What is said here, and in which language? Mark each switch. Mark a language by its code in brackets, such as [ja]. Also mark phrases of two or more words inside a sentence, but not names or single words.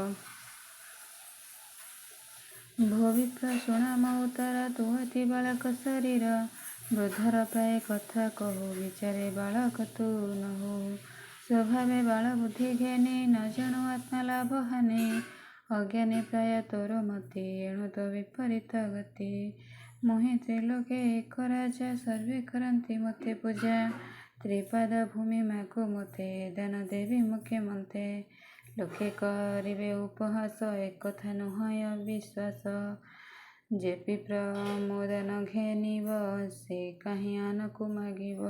[or] ଭୋ ବିପ୍ର ଶୁଣ ମୋ ଉତ୍ତର ତୁ ଅତି ବାଳକ ଶରୀର ବୃଦ୍ଧର ପ୍ରାୟ କଥା କହୁ ବିଚାରେ ବାଳକ ତୁ ନ ହୋ ସ୍ୱଭାବେ ବାଳ ବୁଦ୍ଧି ଜ୍ଞାନୀ ନ ଜଣୁ ଆତ୍ମା ଲାଭ ହାନି ଅଜ୍ଞାନୀ ପ୍ରାୟ ତୋର ମତି ଏଣୁ ତୋ ବିପରୀତ ଗତି ମୋହି ତ୍ରିଲୋକେ ଏକ ରାଜା ସର୍ବେ କରନ୍ତି ମତେ ପୂଜା ତ୍ରିପାଦ ଭୂମି ମାଗୁ ମୋତେ ଦାନ ଦେବି ମୁଖ୍ୟମନ୍ତେ। ଲୋକେ କରିବେ ଉପହାସ ଏକଥା ନୁହଁ ଅବିଶ୍ୱାସ। ଯେ ବିପ୍ର ମୋ ଦାନ ଘେନିବ ସେ କାହିଁ ଆନକୁ ମାଗିବ।